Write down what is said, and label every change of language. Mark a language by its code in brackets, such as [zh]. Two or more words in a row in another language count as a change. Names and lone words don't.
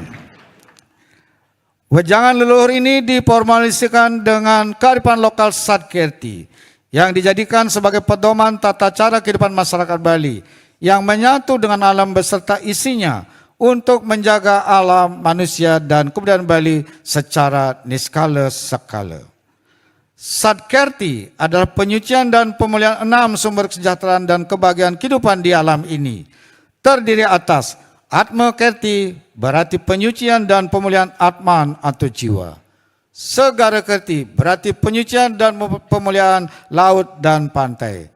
[id] Wejangan leluhur ini diformalisasikan dengan kearifan lokal Sadkerti yang dijadikan sebagai pedoman tata cara kehidupan masyarakat Bali yang menyatu dengan alam beserta isinya untuk menjaga alam, manusia, dan kebudayaan Bali secara niskala sekala. Sadkerti adalah penyucian dan pemulihan 6 sumber kesejahteraan dan kebahagiaan kehidupan di alam ini. Terdiri atas Atma Kerti, berarti penyucian dan pemulihan Atman atau jiwa. Segara Kerti berarti penyucian dan pemulihan laut dan pantai.